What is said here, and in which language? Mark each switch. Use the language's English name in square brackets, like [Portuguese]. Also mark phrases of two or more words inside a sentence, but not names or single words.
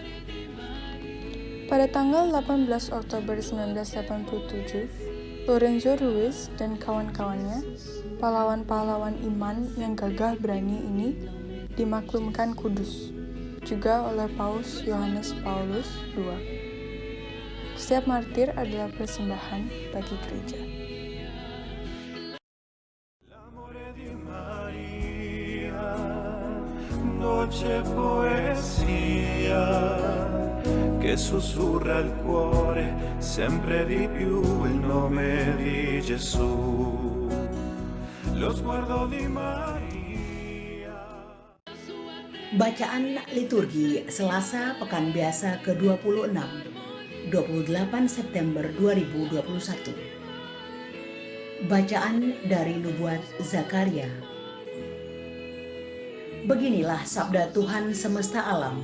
[Indonesian] Pada tanggal 18 Oktober 1987, Lorenzo Ruiz dan kawan-kawannya, pahlawan-pahlawan iman yang gagah berani ini, dimaklumkan kudus, juga oleh Paus Yohanes Paulus II. Setiap martir adalah persembahan bagi gereja. [Italian] L'amore di Maria, dolce poesia che sussurra il cuore sempre di più il nome di Gesù. Lo sguardo di Maria. [Indonesian] Bacaan liturgi Selasa Pekan Biasa ke-26, 28 September 2021. Bacaan dari Nubuat Zakaria. Beginilah sabda Tuhan semesta alam.